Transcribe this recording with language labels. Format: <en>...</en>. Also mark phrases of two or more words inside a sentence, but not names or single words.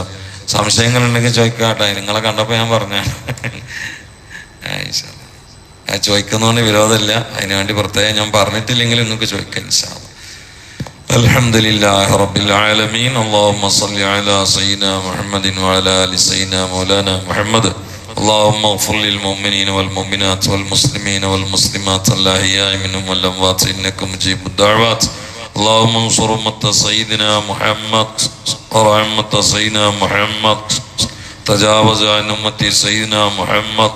<ml>സംശയങ്ങൾ ഉണ്ടെങ്കിൽ ചോദിക്കാട്ടെ. നിങ്ങളെ കണ്ടപ്പോൾ ഞാൻ പറഞ്ഞാണ്. ചോദിക്കുന്നതുകൊണ്ട് വിരോധമില്ല. അതിനുവേണ്ടി പ്രത്യേകം ഞാൻ പറഞ്ഞിട്ടില്ലെങ്കിൽ നിങ്ങൾക്ക് ചോദിക്കാം</ml> <ar>إن شاء الله. الحمد لله رب العالمين. اللهم صل على سيدنا محمد وعلى آل سيدنا مولانا محمد. اللهم اغفر للمؤمنين والمؤمنات والمسلمين والمسلمات الأحياء منهم والأموات إنك مجيب الدعوات. اللهم انصر أمة سيدنا محمد ورحمة سيدنا محمد. تجاوز عن أمة سيدنا محمد.</ar>